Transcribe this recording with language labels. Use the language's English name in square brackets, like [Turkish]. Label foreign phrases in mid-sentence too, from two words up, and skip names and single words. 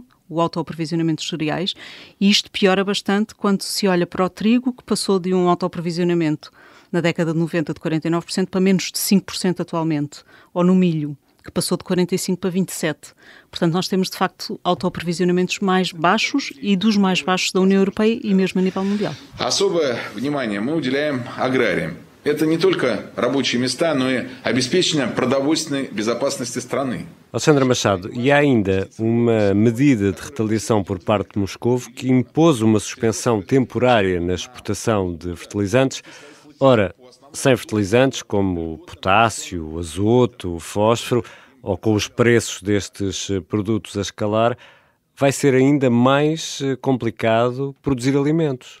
[Portuguese] O autoaprovisionamento de cereais, e isto piora bastante quando se olha para o trigo, que passou de um autoaprovisionamento na década de 90 de 49% para menos de 5% atualmente, ou no milho, que passou de 45% para 27%. Portanto, nós temos, de facto, autoaprovisionamentos mais baixos e dos mais baixos da União Europeia e mesmo a nível mundial. [Russian] Особое внимание мы уделяем аграриям. Это не только рабочие места, но и обеспечение продовольственной безопасности страны. [Portuguese] Alexandra Machado, e há ainda uma medida de retaliação por parte de Moscovo que impôs uma suspensão temporária na exportação de fertilizantes. Ora, sem fertilizantes como potássio, azoto, fósforo, ou com os preços destes produtos a escalar, vai ser ainda mais complicado produzir alimentos.